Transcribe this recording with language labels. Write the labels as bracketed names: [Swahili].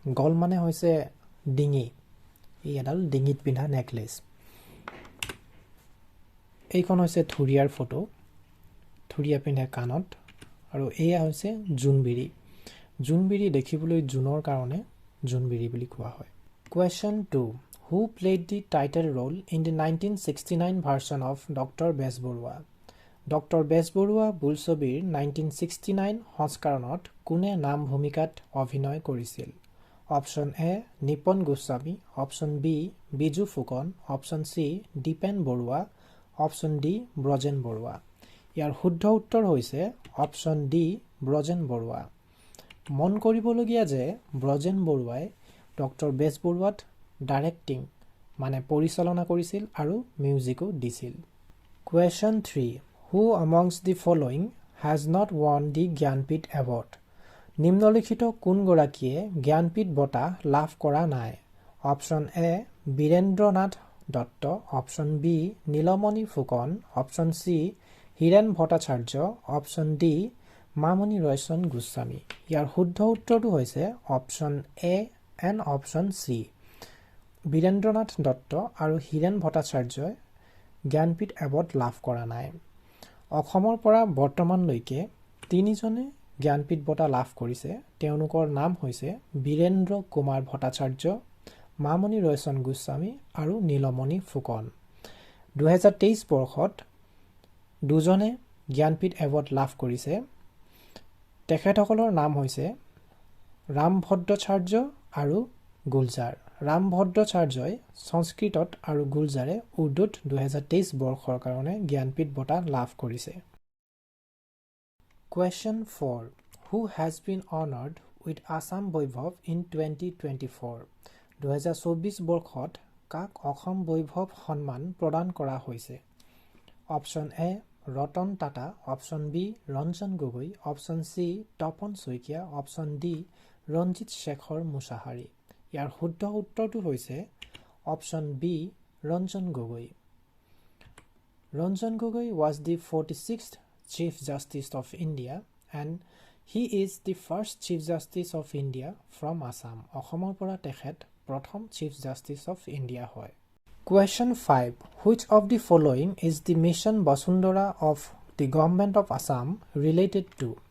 [Assamese] গল মানে হৈছে ডিঙি, এই এডাল ডিঙিত পিন্ধা নেকলেছ। এইখন হৈছে থুৰিয়াৰ ফটো, থুৰিয়া পিন্ধা কাণত। আৰু এয়া হৈছে জুনবিৰি। জুনবিৰি দেখিবলৈ জুনৰ কাৰণে জুনবিৰি বুলি কোৱা হয়। [English] Question 2. Who played the title role in the 1969 version of Dr. Bezbaruah? [Assamese] Doctor Bezbaroa বোলছবিৰ 1969 সংস্কৰণত কোনে নাম ভূমিকাত অভিনয় কৰিছিল? Option A Nipon Goswami, option B Biju Phukan, option C Dipen Barua, option D Brajen Barua. ইয়াৰ শুদ্ধ উত্তৰ হৈছে অপশন ডি ব্ৰজেন বৰুৱা। মন কৰিবলগীয়া যে ব্ৰজেন বৰুৱাই ডক্টৰ বেজবৰুৱাত ডাইৰেক্টিং মানে পৰিচালনা কৰিছিল আৰু মিউজিকো দিছিল। [English] Question 3. Who amongst the following has not won the Jnanpith award? [Assamese] নিম্নলিখিত কোনগৰাকীয়ে জ্ঞানপীঠ বঁটা লাভ কৰা নাই? Option A Birendranath Dutta, option B Nilmani Phukan, option C Hiren Bhattacharya, option D Mamoni Raisom Goswami. ইয়াৰ শুদ্ধ উত্তৰটো হৈছে option A and option C. Birendranath Dutta আৰু হীৰেণ ভট্টাচাৰ্যই জ্ঞানপীঠ এৱাৰ্ড লাভ কৰা নাই। অসমৰ পৰা বৰ্তমানলৈকে তিনিজনে জ্ঞানপীঠ বঁটা লাভ কৰিছে। তেওঁলোকৰ নাম হৈছে বীৰেন্দ্ৰ কুমাৰ ভট্টাচাৰ্য, মামণি ৰয়চম গোস্বামী আৰু নীলমণি ফুকন। 2023 বৰ্ষত দুজনে জ্ঞানপীঠ এৱাৰ্ড লাভ কৰিছে। তেখেতসকলৰ নাম হৈছে ৰাম ভদ্ৰাচাৰ্য আৰু গুলজাৰ। ৰাম ভদ্ৰাচাৰ্যই সংস্কৃতত আৰু গুলজাৰে উৰ্দুত 2023 বৰ্ষৰ কাৰণে জ্ঞানপীঠ বঁটা লাভ কৰিছে। [English] Question 4. Who has been honored with Assam Baibhav in 2024? [Assamese] 2024 বৰ্ষত কাক অসম বৈভৱ সন্মান প্ৰদান কৰা হৈছে? Option A Ratan Tata, option B Ranjan Gogoi, option C Tapan Saikia, option D Ranjit Shekhar Mushahary. ইয়াৰ শুদ্ধ উত্তৰটো হৈছে option B Ranjan Gogoi. [English] Ranjan Gogoi was the 46th Chief Justice of India and he is the first Chief Justice of India from Assam. [Assamese] অসমৰ পৰা তেখেত প্ৰথম Chief Justice of India হয়। [English] Question 5. Which of the following is the mission Basundhara of the Government of Assam related to?